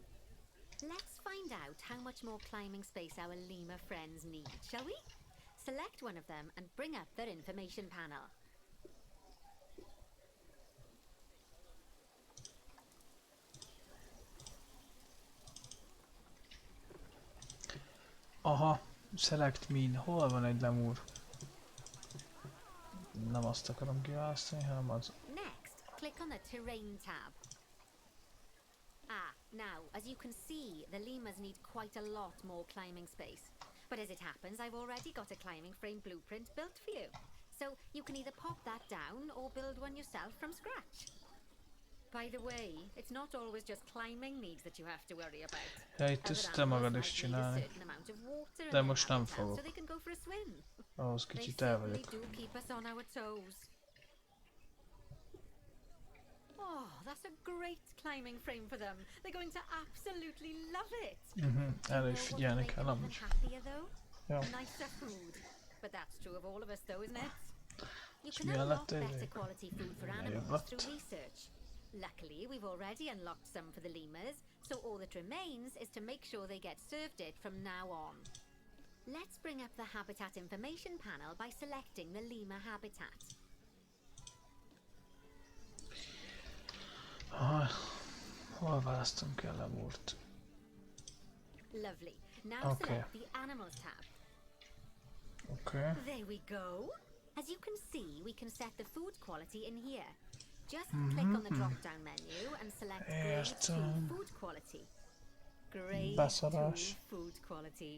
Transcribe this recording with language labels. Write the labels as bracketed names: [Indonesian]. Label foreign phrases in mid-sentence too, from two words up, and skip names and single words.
[English] Let's find out how much more climbing space our lemur friends need, shall we? Select one of them and bring up their information panel. Aha, select min. [Hungarian] Hol van egy lemúr? Nem azt akarom kiválasztani, hanem az. [English] Next, click on the terrain tab. Now, as you can see, the lemurs need quite a lot more climbing space. But as it happens, I've already got a climbing frame blueprint built for you. So you can either pop that down or build one yourself from scratch. By the way, it's not always just climbing needs that you have to worry about. [Hungarian] Ja, itt ezt te magad is csinálni. De most nem fogok. Ahhoz kicsit el vagyok. [English] Oh, that's a great climbing frame for them. They're going to absolutely love it. [Hungarian] Erre is figyelni kell amúgy. Jó. [English] Nicer food. But that's true of all of us though, isn't it? You [Hungarian] És [English] can [Hungarian] milyen [English] unlock [Hungarian] lett [English] better quality food for animals through research. Luckily, we've already unlocked some for the lemurs, so all that remains is to make sure they get served it from now on. Let's bring up the habitat information panel by selecting the lemur habitat. [Hungarian] Hol választunk el lemúrt? [English] Lovely. Now select the animals tab. Okay. There we go. As you can see, we can set the food quality in here. Just click on the drop-down menu and select Grade 2 Food Quality. Grade 2 Food Quality.